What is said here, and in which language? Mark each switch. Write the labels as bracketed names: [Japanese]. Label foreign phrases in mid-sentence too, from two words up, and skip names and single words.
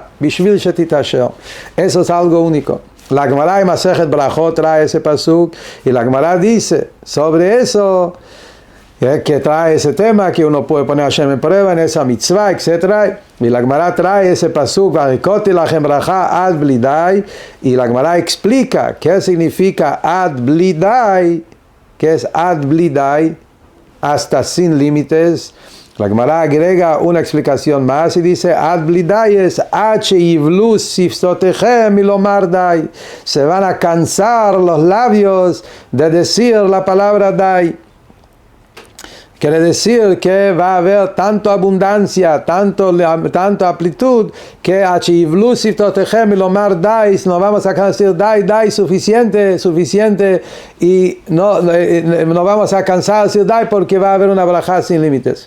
[Hebrew] בשביל שתתעשר. [Spanish] Eso es algo único. La Gemara en Masejet Brachot trae ese pasuk y la Gemara dice sobre eso que trae ese tema que uno puede poner a Hashem en prueba en esa mitzvah, etc. Y la Gemara trae ese pasuk [Hebrew] והריקותי לכם ברכה עד בלי די [Spanish] y la Gemara explica qué significa [Hebrew] עד בלי די, [Spanish] que es [Hebrew] עד בלי די, [Spanish] hasta sin límites. La Gemara agrega una explicación más y dice [Hebrew] עד בלי די [Spanish] es [Hebrew] שיבלו שפתותיכם מלומר די. [Spanish] Se van a cansar los labios de decir la palabra dai. Quiere decir que va a haber tanta abundancia, tanta amplitud, que no vamos a decir dai, suficiente, y no vamos a cansar de decir dai porque va a haber una braja sin límites.